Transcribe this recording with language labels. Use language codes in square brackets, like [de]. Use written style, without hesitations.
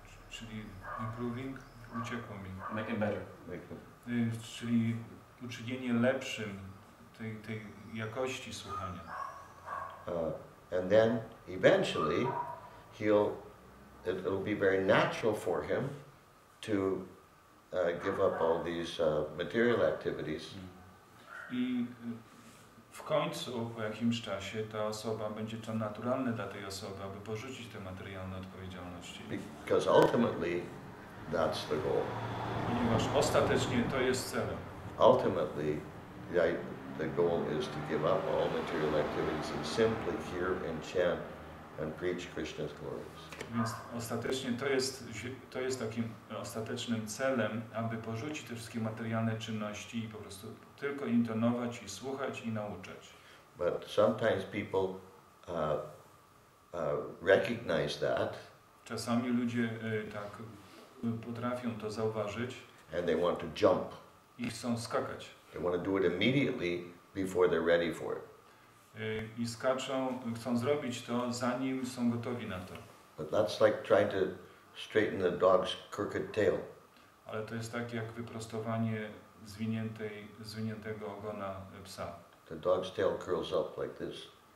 [pl] czyli improving, uciekło mi. [en] Make it better. [pl] Czyli uczynienie lepszym tej jakości słuchania. [en] And then eventually it'll be very natural for him to give up all these material activities. [pl] I w końcu, po jakimś czasie, ta osoba, będzie to naturalne dla tej osoby, aby porzucić te materialne odpowiedzialności. [en] Because ultimately, that's the goal. [pl] Ponieważ ostatecznie to jest celem. [en] Ultimately, the goal is to give up all material activities and simply hear and chant and preach Krishna's glories. [pl] Więc ostatecznie to jest takim ostatecznym celem, aby porzucić te wszystkie materialne czynności i po prostu tylko intonować i słuchać i nauczać. [en] But sometimes people recognize that. [pl] Czasami ludzie tak potrafią to zauważyć. [en] And they want to jump. [pl] I chcą skakać. [en] They want to do it immediately before they're ready for it. [pl] I chcą zrobić to, zanim są gotowi na to. [en] But that's like trying to straighten the dog's crooked tail. [pl] Ale to jest tak jak wyprostowanie zwiniętego ogona psa. [en] The dog's tail curls up like this.